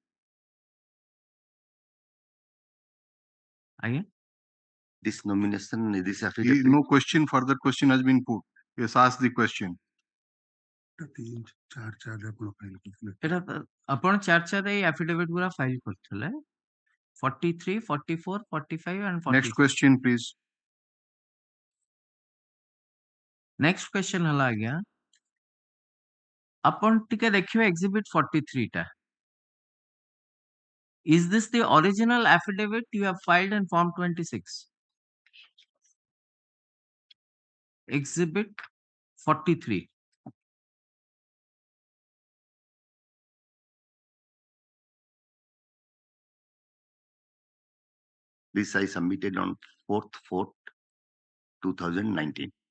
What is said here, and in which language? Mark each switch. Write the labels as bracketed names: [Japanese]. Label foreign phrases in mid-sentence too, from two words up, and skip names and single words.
[Odia] ଆଜ୍ଞା। [English] This nomination, this affidavit. No question, further question has been put. Yes, ask the question. [Odia] ଏଟା ଆପଣ 4 ଏଇ affidavit ଗୁରା ଫାଇଲ କରିଥିଲେ 43, 44, 45 and 46. [English] Next question, please. Next question [Odia] ହେଲା ଆଜ୍ଞା ଆପଣ ଟିକେ ଦେଖିବେ exhibit 43 ଟା। [English] Is this the original affidavit you have filed in form 26? Exhibit 43. This I submitted on 4th 2019.